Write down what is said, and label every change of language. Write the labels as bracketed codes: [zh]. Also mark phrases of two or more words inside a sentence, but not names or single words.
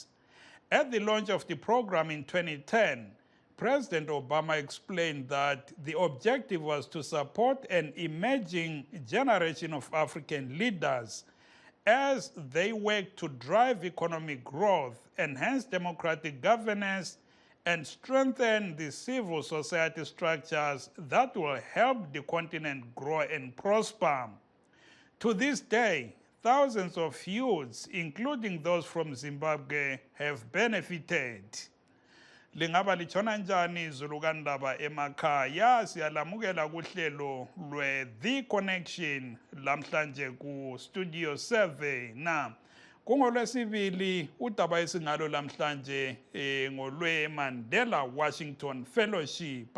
[en] At the launch of the program in 2010, President Obama explained that the objective was to support an emerging generation of African leaders as they work to drive economic growth, enhance democratic governance, and strengthen the civil society structures that will help the continent grow and prosper. To this day, thousands of youths, including those from Zimbabwe, have benefited. [nd] Lingaba litshona njani izulu kandaba emakhaya siyalamukela kuhlelo lwe-The Connection lamhlanje ku-Studio 7 na kungolwesibili udaba esingalo lamhlanje ngolwe-Mandela Washington Fellowship.